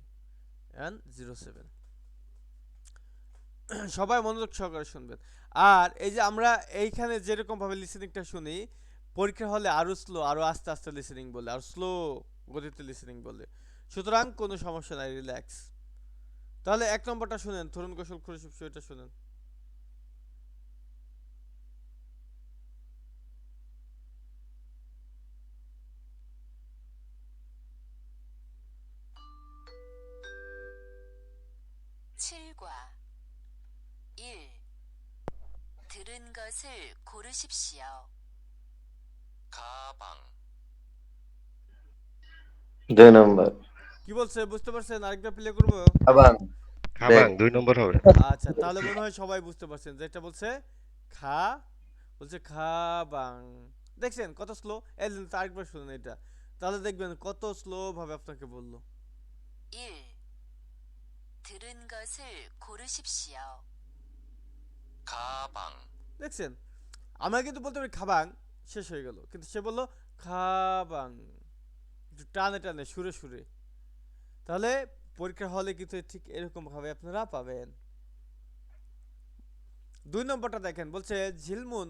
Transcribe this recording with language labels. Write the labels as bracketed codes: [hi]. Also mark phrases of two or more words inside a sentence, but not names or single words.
[bn] N07 সবাই মনোযোগ সহকারে শুনবেন। আর এই যে আমরা এইখানে যেরকম ভাবে লিসেনিংটা শুনি, পরীক্ষা হলে আরো স্লো, আরো আস্তে আস্তে লিসেনিং বলে, আর স্লো গতিতে লিসেনিং বলে। সুতরাং কোনো সমস্যা নাই, রিল্যাক্স। তাহলে 1 নম্বরটা শুনেন, [ko] 들은 것을 고르십시오, [bn] এটা শুনেন। [ko] 칠과 1. 들은 것을 고르십시오. 가방, [bn] 2 নম্বর কি বলছে বুঝতে পারছেন? আরেকবার প্লে করব। আবাং খাবাং ব্যাগ 2 নম্বর হবে। আচ্ছা, তাহলে মনে হয় সবাই বুঝতে পারছেন যেটা বলছে খা, বলছে খাবাং। দেখছেন কত স্লো? এই যে আরেকবার শুনুন এটা, তাহলে দেখবেন কত স্লো ভাবে আপনাকে বললো। [ko] 1. 들은 것을 고르십시오. 가방, [bn] দেখছেন আমরা কিন্তু বলতে পারি খাবাং, শেষ হয়ে গেল, কিন্তু সে বললো খাবাং, একটু টানে টানে সুরে সুরে। তাহলে পরীক্ষা হলে কিন্তু ঠিক এরকম ভাবে আপনারা পাবেন। 2 নম্বরটা দেখেন, বলছে ঝিলমুন।